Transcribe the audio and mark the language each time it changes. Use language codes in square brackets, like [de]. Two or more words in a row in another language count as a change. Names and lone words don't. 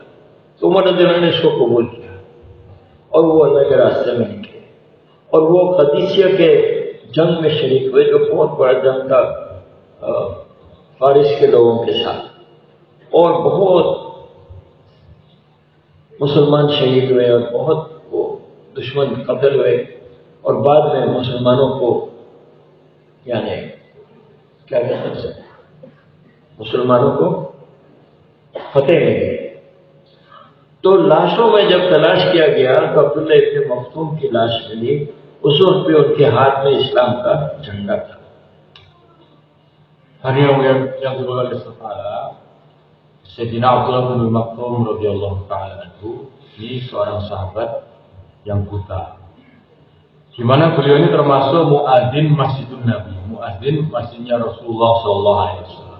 [hi] तो उमर [ar] رضي الله عنه [hi] ने इसको कबूल किया और वो अल्लाह के रास्ते में निकले और वो कदीसिया के जंग में शरीक हुए, जो बहुत बड़ा जंग था फारिस के लोगों के साथ, और बहुत मुसलमान शहीद हुए और बहुत वो दुश्मन कत्ल हुए, और बाद में मुसलमानों को यानी क्या कहते हैं मुसलमानों को फतेह मिली। तो लाशों में जब तलाश किया गया तो अब्दुल्लाह इब्न मख्तूम की लाश मिली, उस वक्त पे उनके हाथ में इस्लाम का झंडा था। [id] Hadirin yang dimuliakan Allah, Sayyidina Abdullah bin Maktum [ar] رضي الله تعالى عنه, [id] ini seorang sahabat yang buta. Di mana beliau ini termasuk muadzin Masjidun Nabi, muadzin masjidnya Rasulullah SAW.